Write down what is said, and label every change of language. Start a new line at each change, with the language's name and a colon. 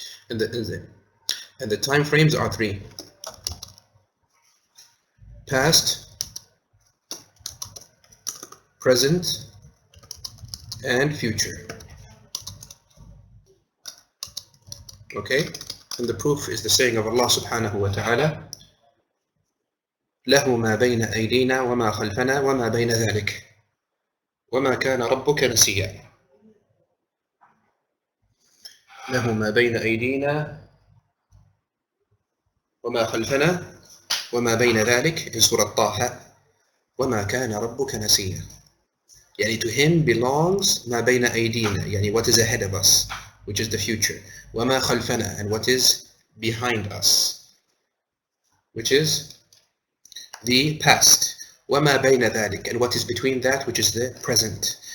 English: And the time frames are three. Past, present, and future. Okay? And the proof is the saying of Allah subhanahu wa ta'ala,
Arabic: لَهُ مَا بَيْنَ أَيْدِينَا وَمَا خَلْفَنَا وَمَا بَيْنَ ذَلِكَ وَمَا كَانَ رَبُّكَ نَسِيًّا. لَهُ مَا بَيْنَ أَيْدِينَا وَمَا خَلْفَنَا وَمَا بَيْنَ ذَلِكَ
English: in Surah Taha,
Arabic: وَمَا كَانَ رَبُّكَ نَسِيًّا.
English: Yani to him belongs
Arabic: مَا بَيْنَ أَيْدِينَا,
English: yani what is ahead of us, which is the future.
Arabic: وَمَا خَلْفَنَا,
English: and what is behind us, which is the past.
Arabic: وَمَا بَيْنَ ذَلِكَ,
English: and what is between that, which is the present.